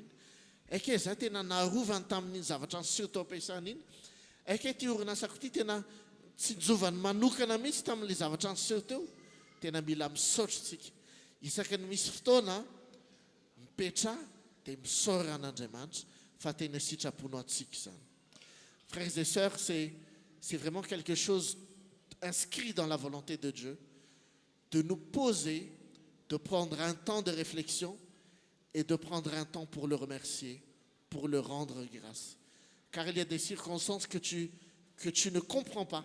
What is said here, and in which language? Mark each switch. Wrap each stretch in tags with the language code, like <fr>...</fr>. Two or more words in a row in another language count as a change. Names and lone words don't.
<mg>Aike za tena narovany tamin'iny zavatra niseho tao ampiasana iny. Aike ty orinasako ity tena tsy nijovany manokana mihitsy tamin'ilay zavatra niseho teo. Tena mila misaotra tsika. Isaky ny misy fotoana mipetra dia misaora an'Andriamanitra fa tena sitraponao antsika izany.</mg> <fr>Frères et sœurs, c'est vraiment quelque chose inscrit dans la volonté de Dieu, de nous poser, de prendre un temps de réflexion et de prendre un temps pour le remercier, pour le rendre grâce. Car il y a des circonstances que tu ne comprends pas.</fr>